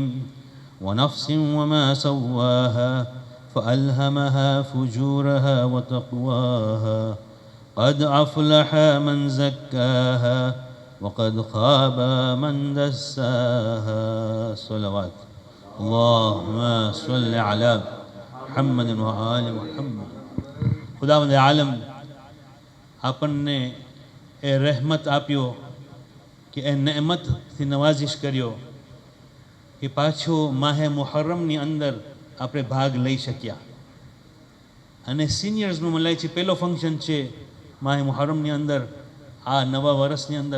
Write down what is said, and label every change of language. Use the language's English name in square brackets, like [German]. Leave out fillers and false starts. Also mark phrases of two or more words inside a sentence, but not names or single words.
[Arabic] ونفس وما سواها فألهمها فجورها وتقواها، قد أفلح من زكاها وقد خاب من دساها. صلوات. اللهم صل على محمد وآل محمد. [Gujarati] ખુદાવંદ આલમ આપણને એ રહેમત આપ્યો કે એ નેમતથી નવાઝિશ કર્યો કે પાછો માહે મુહર્રમની અંદર આપણે ભાગ લઈ શક્યા. અને સિનિયર્સનું મને લાગે છે પહેલો ફંક્શન છે માહે મુહર્રમની અંદર, આ નવા વર્ષની અંદર.